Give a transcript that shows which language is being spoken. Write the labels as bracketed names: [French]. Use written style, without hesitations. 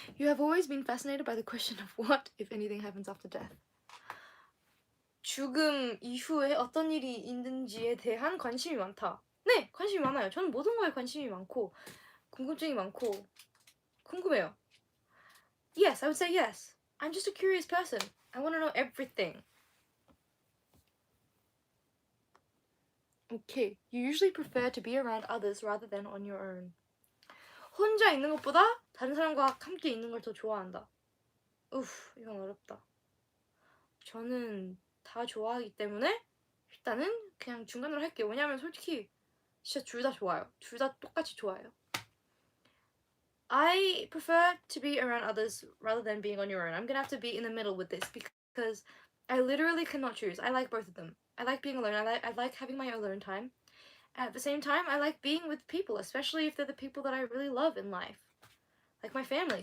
[English] You have always been fascinated by the question of what, if anything, happens after death. [Korean] 죽음 이후에 어떤 일이 있는지에 대한 관심이 많다. 네, 관심이 많아요. 저는 모든 거에 관심이 많고 궁금증이 많고 궁금해요. [English] Yes, I would say yes. I'm just a curious person. I want to know everything. Okay. You usually prefer to be around others rather than on your own. [Korean] 혼자 있는 것보다 다른 사람과 함께 있는 걸 더 좋아한다. 이건 어렵다. 저는 다 좋아하기 때문에 일단은 그냥 중간으로 할게요. 왜냐면 솔직히 진짜 둘 다 좋아요. 둘 다 똑같이 좋아요. [English] I prefer to be around others rather than being on your own. I'm gonna have to be in the middle with this because I literally cannot choose. I like both of them. I like being alone. I like having my alone time. At the same time, I like being with people, especially if they're the people that I really love in life. Like my family.